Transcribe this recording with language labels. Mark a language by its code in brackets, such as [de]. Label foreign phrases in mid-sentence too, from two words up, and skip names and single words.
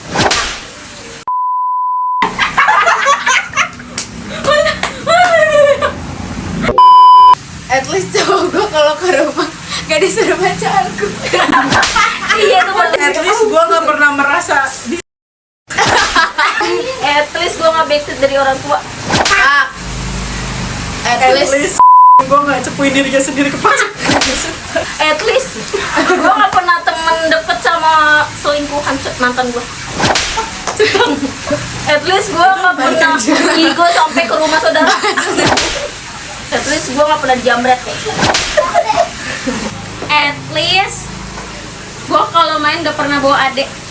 [en] At least [id] cowok gue kalau ke rumah gak disuruh baca Al-Quran. Iya itu bener. [en] At least [id] gue nggak pernah merasa di. [en] At least [id] gue gak backstreet dari orang tua. [en] At At least [id] least gue nggak cepuin dirinya sendiri ke pacar. [en] At least [id] gue gak pernah temen deket sama selingkuhan mantan gue. [en] At least [id] gue gak pernah ego sampai ke rumah saudara. [en] At least [id] gue gak pernah dijamret. [en] At least [id] gue kalau main gak pernah bawa adek.